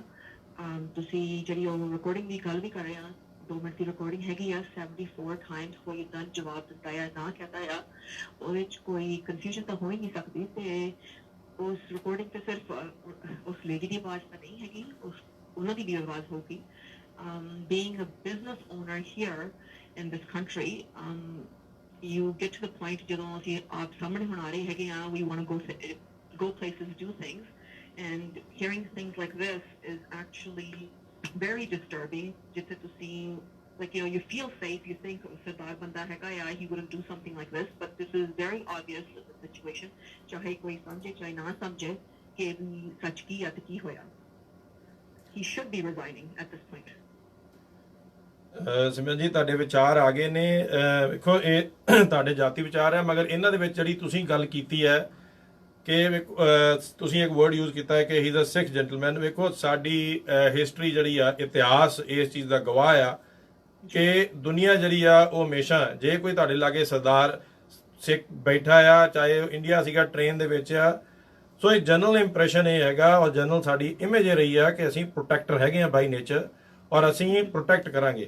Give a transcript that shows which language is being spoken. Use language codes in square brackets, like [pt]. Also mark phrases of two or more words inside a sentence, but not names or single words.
[pa] ਤੁਸੀਂ ਜਿਹੜੀ ਉਹ ਰਿਕਾਰਡਿੰਗ ਦੀ ਗੱਲ ਵੀ ਕਰ ਰਹੇ ਆ, 2 ਮਿੰਟ ਦੀ ਰਿਕਾਰਡਿੰਗ ਹੈਗੀ ਆ, 74 ਟਾਈਮਸ ਕੋਈ ਇਦਾਂ ਜਵਾਬ ਦਿੱਤਾ ਆ, ਨਾ ਕਹਿੰਦਾ ਆ, ਉਹਦੇ 'ਚ ਕੋਈ ਕਨਫਿਊਜ਼ਨ ਤਾਂ ਹੋ ਹੀ ਨਹੀਂ ਸਕਦੀ। ਤੇ ਉਸ ਰਿਕਾਰਡਿੰਗ ਤੇ ਸਿਰਫ ਉਸ ਲੇਡੀ ਦੀ ਆਵਾਜ਼ ਤਾਂ ਨਹੀਂ ਹੈਗੀ, ਉਹਨਾਂ ਦੀ ਵੀ ਆਵਾਜ਼ ਹੋਊਗੀ। [en] being a business owner here in this country, you get to the point [pa] ਜਦੋਂ ਅਸੀਂ ਆਪ ਸਾਹਮਣੇ ਹੁਣ ਆ ਰਹੇ ਹੈਗੇ ਆ, [en] we want to go places, do things, and hearing things like this is actually very disturbing. [pa] ਜਿੱਥੇ ਤੁਸੀਂ [en] like you feel safe, you think [pa] ਸਰਦਾਰ ਬੰਦਾ ਹੈਗਾ ਆ, [en] he wouldn't do something like this, but this is very obvious situation, [pa] ਚਾਹੇ ਕੋਈ ਸਮਝੇ ਚਾਹੇ ਨਾ ਸਮਝੇ ਕਿ ਸੱਚ ਕੀ ਆ ਤੇ ਕੀ ਹੋਇਆ। [en] He should be resigning at this point. [pa] ਸਿਮਰਨ ਜੀ, ਤੁਹਾਡੇ ਵਿਚਾਰ ਆ ਗਏ ਨੇ। ਵੇਖੋ ਇਹ ਤੁਹਾਡੇ ਜਾਤੀ ਵਿਚਾਰ ਹੈ, ਮਗਰ ਇਹਨਾਂ ਦੇ ਵਿੱਚ ਜਿਹੜੀ ਤੁਸੀਂ ਗੱਲ ਕੀਤੀ ਹੈ ਕਿ ਤੁਸੀਂ ਇੱਕ [en] word use [pa] ਕੀਤਾ ਹੈ ਕਿ [en] he is a Sikh gentleman. [pa] ਵੇਖੋ ਸਾਡੀ ਹਿਸਟਰੀ ਜਿਹੜੀ ਆ, ਇਤਿਹਾਸ ਇਸ ਚੀਜ਼ ਦਾ ਗਵਾਹ ਆ ਕਿ ਦੁਨੀਆ ਜਿਹੜੀ ਆ ਉਹ ਹਮੇਸ਼ਾ, ਜੇ ਕੋਈ ਤੁਹਾਡੇ ਲਾਗੇ ਸਰਦਾਰ ਸਿੱਖ ਬੈਠਾ ਆ, ਚਾਹੇ ਉਹ ਇੰਡੀਆ ਸੀਗਾ ਟ੍ਰੇਨ ਦੇ ਵਿੱਚ ਆ, ਸੋ ਇਹ [en] general impression [pa] ਇਹ ਹੈਗਾ ਔਰ ਜਨਰਲ ਸਾਡੀ ਇਮੇਜ ਇਹ ਰਹੀ ਆ ਕਿ ਅਸੀਂ ਪ੍ਰੋਟੈਕਟਰ ਹੈਗੇ ਆ [en] by nature [pa] ਔਰ ਅਸੀਂ ਪ੍ਰੋਟੈਕਟ ਕਰਾਂਗੇ।